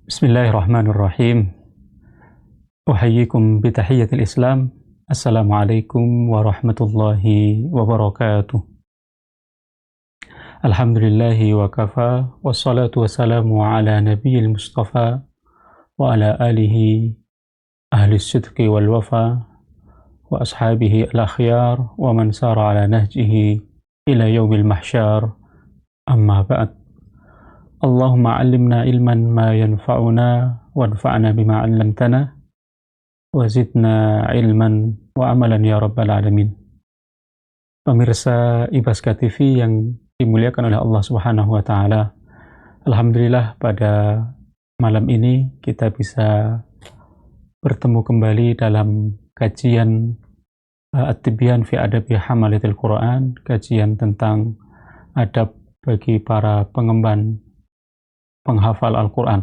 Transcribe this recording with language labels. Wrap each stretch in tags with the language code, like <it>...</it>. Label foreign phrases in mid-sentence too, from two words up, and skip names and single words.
<ar>بسم الله الرحمن الرحيم. أحييكم بتحية الإسلام. السلام عليكم ورحمة الله وبركاته. الحمد لله وكفى والصلاة والسلام على النبي المصطفى وعلى آله أهل الصدق والوفاء وأصحابه الأخيار ومن سار على نهجه إلى يوم المحشر. أما بعد. اللهم علمنا علما ما ينفعنا وانفعنا بما علمتنا وزدنا علما وعملا يا رب العالمين.</ar> <id>Pemirsa Ibaska TV yang dimuliakan oleh Allah</id> <ar>سبحانه وتعالى.</ar> <id>Alhamdulillah pada malam ini kita bisa bertemu kembali dalam kajian At-Tibyan fi Adabi Hamalatil Quran, kajian tentang adab bagi para penghafal Al-Quran.</id>